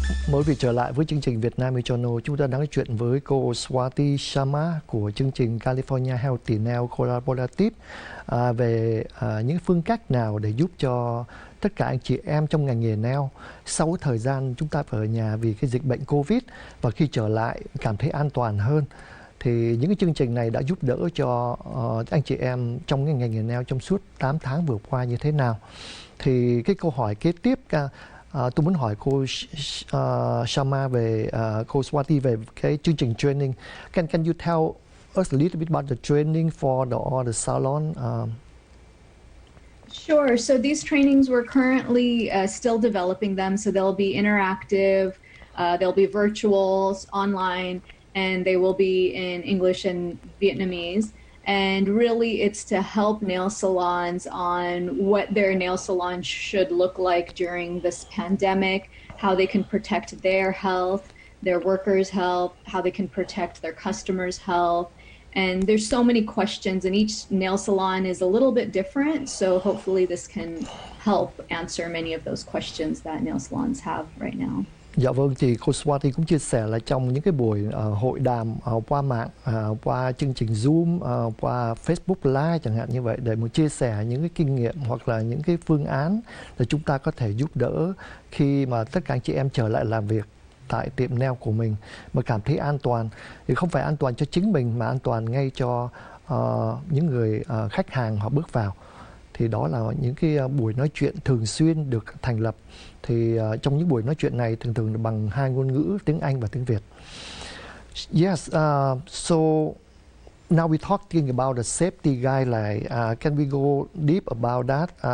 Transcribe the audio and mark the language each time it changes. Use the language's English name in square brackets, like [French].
[Vietnamese] Mới vì trở lại với chương trình Vietnamese Channel, chúng ta đang nói chuyện với cô Swati Sharma của chương trình California Healthy Nail Collaborative về những phương cách nào để giúp cho tất cả anh chị em trong ngành nghề nail sau thời gian chúng ta phải ở nhà vì cái dịch bệnh Covid, và khi trở lại cảm thấy an toàn hơn. Thì những cái chương trình này đã giúp đỡ cho anh chị em trong cái ngành nghề nail trong suốt 8 tháng vừa qua như thế nào. Thì cái câu hỏi kế tiếp tôi muốn hỏi cô Sharma về cô Swati về cái chương trình training. [English] Can you tell us a little bit about the training for all the salon? Sure. So these trainings, we're currently still developing them. So they'll be interactive, they'll be virtual, online, and they will be in English and Vietnamese. And really, it's to help nail salons on what their nail salon should look like during this pandemic, how they can protect their health, their workers' health, how they can protect their customers' health. And there's so many questions, and each nail salon is a little bit different. So hopefully this can help answer many of those questions that nail salons have right now. [Vietnamese] Dạ vâng, thì cô Swati cũng chia sẻ là trong những cái buổi hội đàm qua mạng, qua chương trình Zoom, qua Facebook Live chẳng hạn như vậy, để mà chia sẻ những cái kinh nghiệm hoặc là những cái phương án để chúng ta có thể giúp đỡ khi mà tất cả anh chị em trở lại làm việc tại tiệm nail của mình mà cảm thấy an toàn. Thì không phải an toàn cho chính mình mà an toàn ngay cho những người khách hàng họ bước vào. Thì đó là những cái buổi nói chuyện thường xuyên được thành lập. Thì trong những buổi nói chuyện này thường thường là bằng hai ngôn ngữ, tiếng Anh và tiếng Việt. [English] Yes, so now we're talking about the safety guideline. Can we go deep about that?